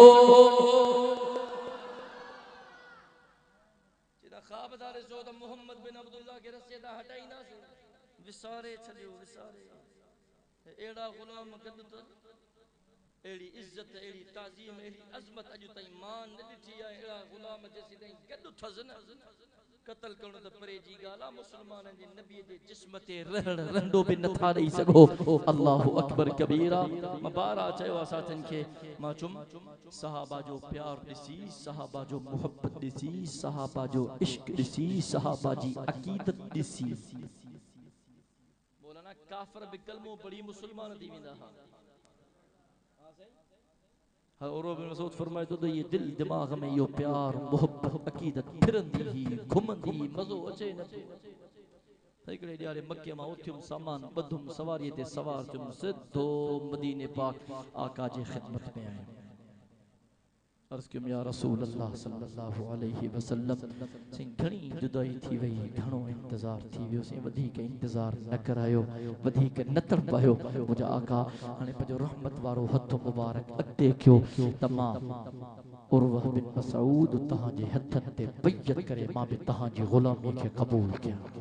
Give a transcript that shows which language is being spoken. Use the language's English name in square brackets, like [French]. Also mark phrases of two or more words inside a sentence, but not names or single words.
[Sindhi] ख़्वाबदार जो त मोहम्मद बिन अब्दुल्लाह के रस्ते तां हटाईंदासीं विसारे छॾियो विसारे अहिड़ा ग़ुलाम गॾु त एड़ी इज्जत एड़ी ताज़ीम एड़ी अज़मत अॼु ताईं मान न ॾिठी आहे अहिड़ा ग़ुलाम जेसीं ताईं गॾु थसि न क़त्ल करणो त परे जी ॻाल्हि आहे मुस्लमाननि जे नबीअ जे जिस्म ते रहंडो बि नथा ॾेई सघो [Arabic] الله أكبر كبيرا [Sindhi] मां बारा चयो आहे साथियुनि खे मां चुम सहाबा जो प्यार ॾिसी सहाबा जो मोहब्बत ॾिसी सहाबा जो इश्क ॾिसी सहाबा जी अक़ीदत ॾिसी बोला ना काफ़िर बि कलमो पढ़ी मुस्लमान थी वेंदा उर्वा बिन मसऊद फरमाए तो ये दिल दिमाग में यो प्यार मोहब्बत अकीदत फिरंदी ही घुमंदी मज़ो अचे न हिकिड़े ॾियारे मक्के मां उथियुम सामान ॿधुम सवारीअ ते सवार थियुम सिधो मदीने पाक आका जी ख़िदमत में आयुमि अर्ज़ कयुमि [Arabic] يا رسول الله صلى الله عليه وسلم [Sindhi] से घणी जुदाई थी वई घणो इंतज़ार थी वियो से वधीक इंतज़ार न करायो वधीक न तड़पायो मुंहिंजा आका हाणे पंहिंजो रहमत वारो हथ मुबारक अॻिते कयो त मां उर्वा बिन मसऊद तव्हांजे हथनि ते बैयत करे मां बि तव्हांजी ग़ुलामी खे क़बूल कयां